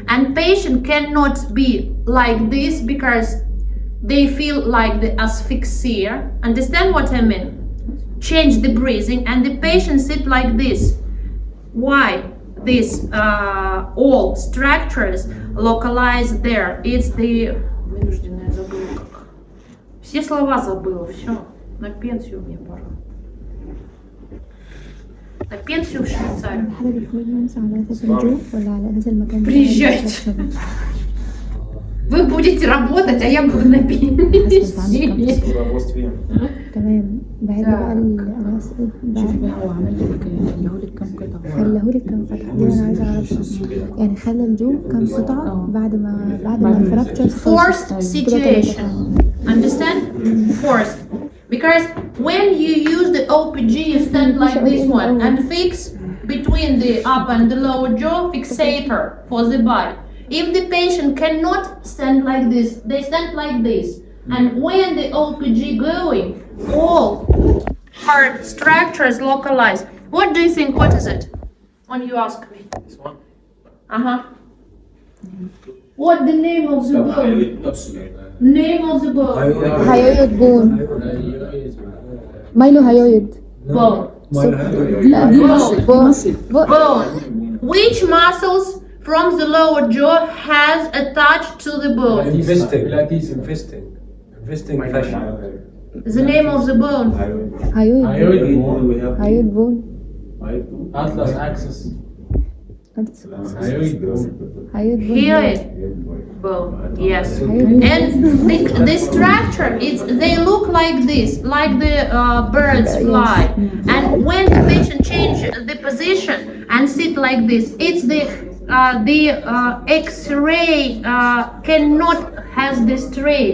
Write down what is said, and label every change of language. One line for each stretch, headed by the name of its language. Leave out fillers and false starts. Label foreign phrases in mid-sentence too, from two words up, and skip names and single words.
English: And patient cannot be like this because they feel like the asphyxia. Understand what I mean? Change the breathing and the patient sit like this. Why? These all structures localized there. It's the...
Russian: Вынужденная забыла как. Все слова забыла, все. На пенсию мне пора. На пенсию в Швейцарию.
Arabic: الحالة دي فريلانس على أساس الجو ولا على أساس المكان؟
Russian: Приезжайте. Вы будете работать, а я буду на пенсии.
Arabic: تمام. بعد بقى الأسئلة شوفي هو عمل لك خليهولك كام قطعة. خلهولك كام قطعة دي أنا عايزة أعرفها. يعني خلى الجو كام قطعة بعد ما الفراكتشر
English: Forced situation. Understand? Forced. Because when you use the OPG, you stand like this one and fix between the upper and the lower jaw fixator for the bite. If the patient cannot stand like this, they stand like this. And when the OPG going, all hard structures localized. What do you think? What is it? When you ask me. This one. What the name of the bone? Name of the bone. hyoid bone. mylo hyoid. Bone.
Arabic: لا دي
English: Bone. Which muscles from the lower jaw has attached to the bone? Investing fashion. The name of the bone. hyoid bone. Atlas axis. hyoid bone. Hyoid bone. Yes. And the structure is they look like this, like the birds fly. And when the patient changes the position and sit like this, it's the X-ray cannot has the straight.